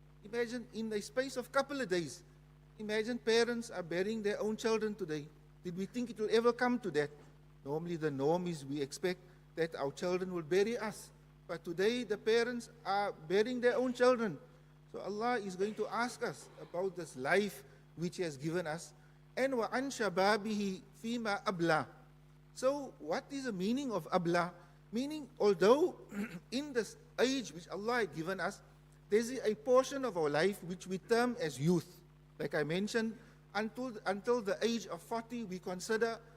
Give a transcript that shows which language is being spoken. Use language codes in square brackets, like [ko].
[en] Imagine in the space of a couple of days. Imagine parents are burying their own children today. Did we think it will ever come to that? Normally the norm is we expect that our children will bury us. But today the parents are burying their own children. So Allah is going to ask us about this life which He has given us. And [ar] وَعَنْ شَبَابِهِ فِيمَا أَبْلَى. [en] So what is the meaning of abla? Meaning, although in this age which Allah had given us, there is a portion of our life which we term as youth. Like I mentioned, until the age of 40, we consider